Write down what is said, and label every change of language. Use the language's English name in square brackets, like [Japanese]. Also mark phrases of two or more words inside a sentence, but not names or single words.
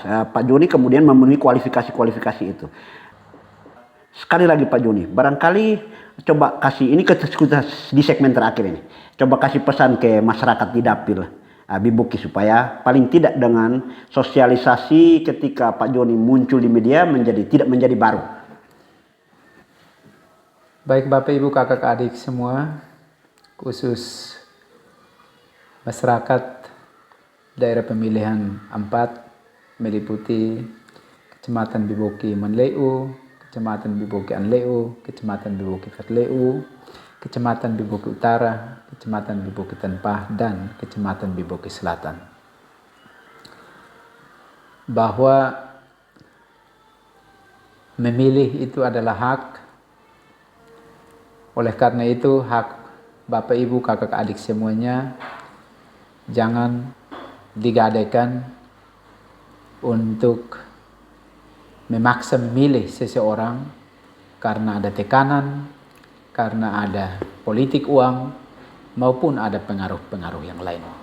[Indonesian] Pak Joni kemudian memenuhi kualifikasi itu. Sekali lagi Pak Joni, barangkali coba kasih, ini di segmen terakhir ini, coba kasih pesan ke masyarakat di Dapil Biboki supaya paling tidak dengan sosialisasi ketika Pak Joni muncul di media tidak menjadi baru. Baik Bapak Ibu kakak adik semua, khusus masyarakat daerah pemilihan 4 meliputi Kecamatan Biboki Manleu, Kecamatan Biboki Anleu, Kecamatan Biboki Fatleu, Kecamatan Biboki Utara, Kecamatan Biboki Tanpah, dan Kecamatan Biboki Selatan. Bahwa memilih itu adalah hak. Oleh karena itu hak Bapak Ibu kakak adik semuanya jangan digadaikan untuk memaksa memilih seseorang karena ada tekanan, karena ada politik uang, maupun ada pengaruh-pengaruh yang lain.